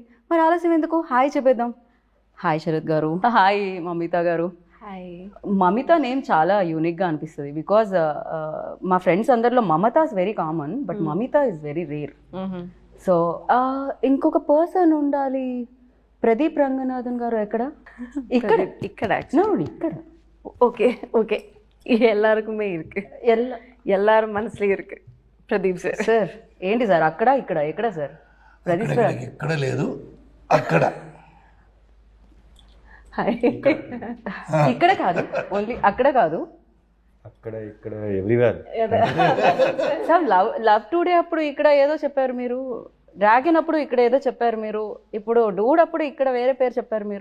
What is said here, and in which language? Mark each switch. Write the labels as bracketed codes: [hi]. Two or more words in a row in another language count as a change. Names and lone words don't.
[te] మరి ఆలస్యం ఎందుకు, హాయ్ చెప్పేద్దాం. హాయ్ శరత్ గారు, హాయ్ మమిత గారు. మమిత నేమ్ చాలా యూనిక్గా అనిపిస్తుంది బికాజ్ మా ఫ్రెండ్స్ అందరిలో [en] Mamata is very common, but Mamita is very rare. [te] సో ఇంకొక పర్సన్ ఉండాలి. ప్రదీప్ రంగనాథన్ గారు ఎక్కడ? ఇక్కడ ఇక్కడ [en] okay okay [ta] எல்லாருக்குமே இருக்கு, எல்லாரும் மனசுலயும் இருக்கு. [te] ప్రదీప్ సార్. సార్ ఏంటి సార్ అక్కడ ఇక్కడ ఎక్కడ సార్? ప్రదీప్ సార్ ఎక్కడ లేదు, అక్కడ ఇక్కడ కాదు, ఓన్లీ అక్కడ కాదు, అక్కడ ఇక్కడ ఎవ్రీవేర్. సార్ లవ్ టుడే అప్పుడు ఇక్కడ ఏదో చెప్పారు మీరు, డ్రాగన్ అప్పుడు ఇక్కడ ఏదో చెప్పారు మీరు, ఇప్పుడు డూడ్ అప్పుడు ఇక్కడ వేరే పేరు చెప్పారు మీరు.